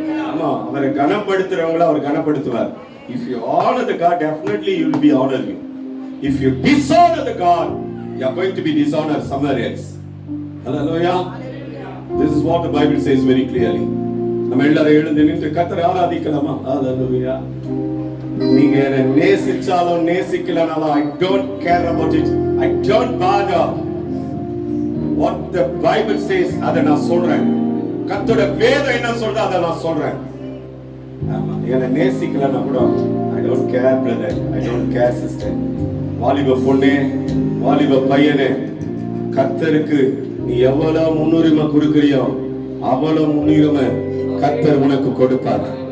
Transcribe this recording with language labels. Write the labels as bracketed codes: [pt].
[ta] ஆமா, அவரை கனப்படுத்துறவங்கள அவர் கனப்படுத்துவார். [en] If you honor the God, definitely you will be honor you. If you dishonor the God, you are going to be dishonored somewhere else. Hallelujah. This is what the Bible says very clearly. [ta] நம்ம எல்லாரும் எழுந்து நின்று கர்த்தரை ஆராதிக்கலாமா? ஹalleluya. நீங்க என்ன நேசிச்சாலும் நேசிக்கலனாலும் [en] I don't care about it. I don't bother. What the Bible says [ta] அத நான் சொல்றேன். கர்த்தரோட வேதம் என்ன சொல்றதோ அத நான் சொல்றேன். ஆமா, என்ன நேசிக்கலனா கூட [en] I don't care brother. I don't care sister. [ta] வாலிப பொண்ணே, வாலிப பையனே, கர்த்தருக்கு நீ எவ்வளவு முன்னுரிமை கொடுக்கறியோ அவ்வளவு முன்னுரிமை கர்த்தர் உனக்கு கொடுப்பார்.